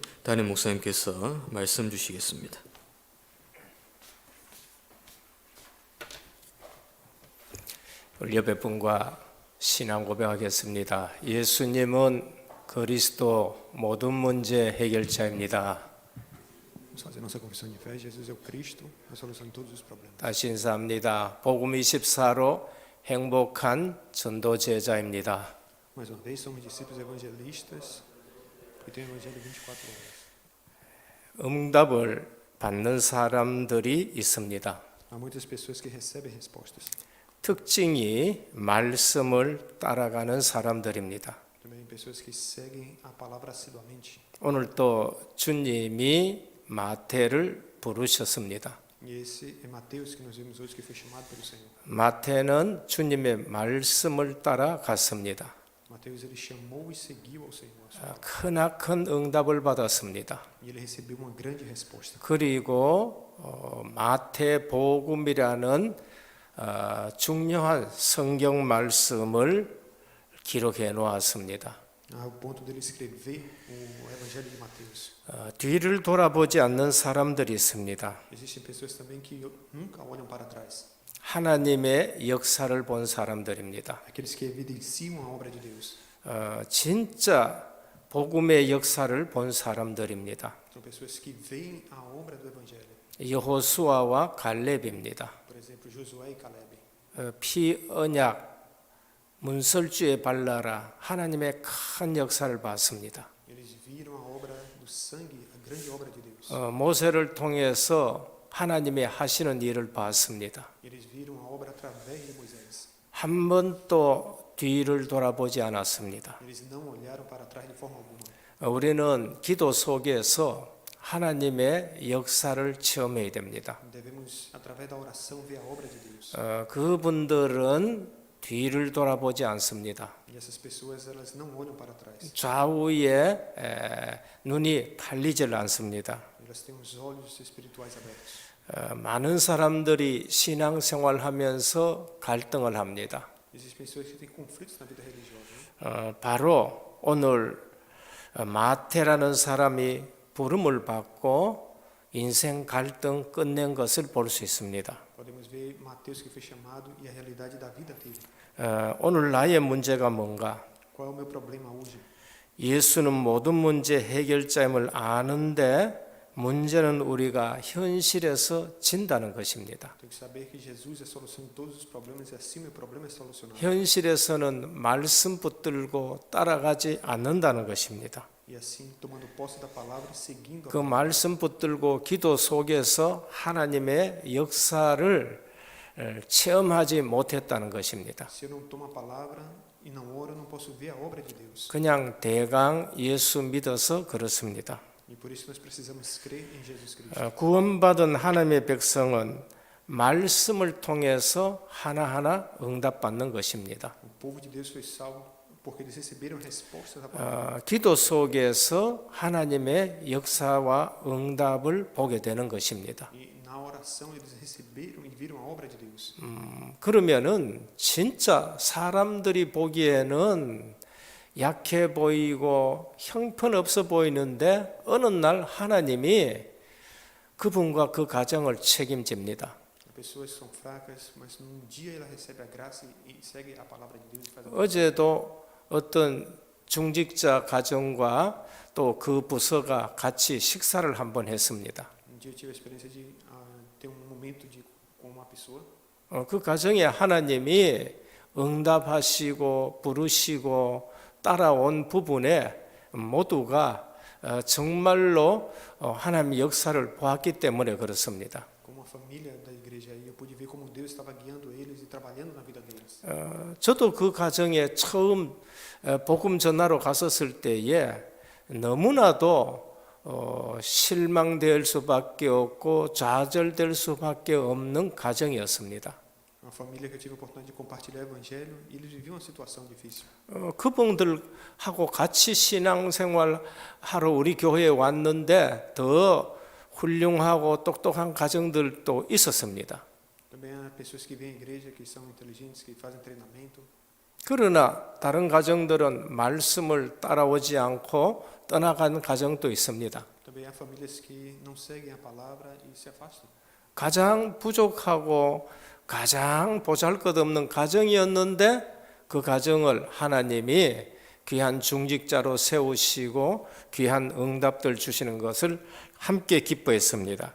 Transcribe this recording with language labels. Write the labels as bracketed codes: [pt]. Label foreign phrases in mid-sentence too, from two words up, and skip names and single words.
[ko] 담임 목사님께서 말씀 주시겠습니다. 우리 옆에 분과 신앙 고백하겠습니다. 예수님은 그리스도 모든 문제 해결자입니다. [pt] Vamos fazer nossa confissão de fé. Jesus é o Cristo, a solução de todos os problemas. [ko] 다시 인사합니다. 복음 24로 행복한 전도 제자입니다. [pt] Mais uma vez, somos discípulos evangelistas e tem o Evangelho 24 horas. [ko] 응답을 받는 사람들이 있습니다. [pt] Há muitas pessoas que recebem respostas. [ko] 특징이 말씀을 따라가는 사람들입니다. [pt] Também pessoas que seguem a palavra assiduamente. [ko] 오늘 또 주님이 마태를 부르셨습니다. [pt] E esse é Mateus que nós vimos hoje, que foi chamado pelo Senhor. [ko] 마태는 주님의 말씀을 따라갔습니다. [pt] Mateus ele chamou e seguiu ao Senhor. [ko] 크나큰 응답을 받았습니다. [pt] E ele recebeu uma grande resposta. [ko] 그리고 마태복음이라는 중요한 성경 말씀을 기록해 놓았습니다. [pt] Ao ponto dele escrever o Evangelho de Mateus. [ko] 뒤를 돌아보지 않는 사람들이 있습니다. [pt] Existem pessoas também que nunca olham para trás. [ko] 하나님의 역사를 본 사람들입니다. [pt] Aqueles que evidenciam a obra de Deus. [ko] 진짜 복음의 역사를 본 사람들입니다. [pt] São pessoas que veem a obra do Evangelho. [ko] 여호수아와 갈렙입니다. [pt] Por exemplo, Josué e Caleb. [ko] 피 언약 문설주에 발라라 하나님의 큰 역사를 봤습니다. [pt] Eles viram a obra do sangue, a grande obra de Deus. [ko] 모세를 통해서 하나님의 하시는 일을 봤습니다. [pt] Eles viram a obra através de Moisés. [ko] 한 번도 뒤를 돌아보지 않았습니다. [pt] Eles não olharam para trás de forma alguma. [ko] 우리는 기도 속에서 하나님의 역사를 체험해야 됩니다. [pt] Devemos, através da oração, ver a obra de Deus. [ko] 그분들은 뒤를 돌아보지 않습니다. [pt] E essas pessoas, elas não olham para trás. [ko] 좌우에 눈이 팔리질 않습니다. [pt] Elas têm os olhos espirituais abertos. [ko] 많은 사람들이 신앙생활하면서 갈등을 합니다. [pt] Existem pessoas que têm conflitos na vida religiosa. [ko] 바로 오늘 마태라는 사람이 부름을 받고 인생 갈등 끝낸 것을 볼 수 있습니다. [pt] Podemos ver Mateus que foi chamado e a realidade da vida dele. [ko] 오늘 나의 문제가 뭔가? [pt] Qual é o meu problema hoje? [ko] 예수는 모든 문제 해결자임을 아는데 문제는 우리가 현실에서 진다는 것입니다. [pt] Tenho que saber que Jesus é a solução de todos os problemas e assim meu problema é solucionado. [ko] 현실에서는 말씀 붙들고 따라가지 않는다는 것입니다. [pt] E assim, tomando posse da palavra e seguindo a [ko] 그 말씀 붙들고 기도 속에서 하나님의 역사를 체험하지 못했다는 것입니다. [pt] Se eu não tomo a palavra e não oro, eu não posso ver a obra de Deus. [ko] 그냥 대강 예수 믿어서 그렇습니다. [pt] E por isso nós precisamos crer em Jesus Cristo. [ko] 구원받은 하나님의 백성은 말씀을 통해서 하나하나 응답받는 것입니다. [pt] O povo de Deus foi salvo porque eles receberam respostas da palavra. [ko] 기도 속에서 하나님의 역사와 응답을 보게 되는 것입니다. [pt] E na oração eles receberam e viram a obra de Deus. [ko] 그러면은 진짜 사람들이 보기에는 약해 보이고 형편없어 보이는데 어느 날 하나님이 그분과 그 가정을 책임집니다. [pt] Pessoas são fracas, mas num dia ela recebe a graça e segue a palavra de Deus e faz a [ko] 어제도 어떤 중직자 가정과 또 그 부서가 같이 식사를 한번 했습니다. [pt] Um dia eu tive a experiência de ter momento com uma pessoa. [ko] 그 가정에 하나님이 응답하시고 부르시고 따라온 부분에 모두가 정말로 하나님의 역사를 보았기 때문에 그렇습니다. [pt] Como uma família da igreja aí, eu pude ver como Deus estava guiando eles e trabalhando na vida deles. [ko] 저도 그 가정에 처음 복음 전하러 갔었을 때에 너무나도 실망될 수밖에 없고 좌절될 수밖에 없는 가정이었습니다. [pt] Uma família que eu tive a oportunidade de compartilhar o evangelho e eles viviam uma situação difícil. [ko] 그분들하고 같이 신앙생활 하러 우리 교회에 왔는데 더 훌륭하고 똑똑한 가정들도 있었습니다. [pt] Também há pessoas que vêm à igreja, que são inteligentes, que fazem treinamento. [ko] 그러나 다른 가정들은 말씀을 따라오지 않고 떠나간 가정도 있습니다. [pt] Também há famílias que não seguem a palavra e se afastam. [ko] 가장 부족하고 가장 보잘것없는 가정이었는데 그 가정을 하나님이 귀한 중직자로 세우시고 귀한 응답들 주시는 것을 함께 기뻐했습니다.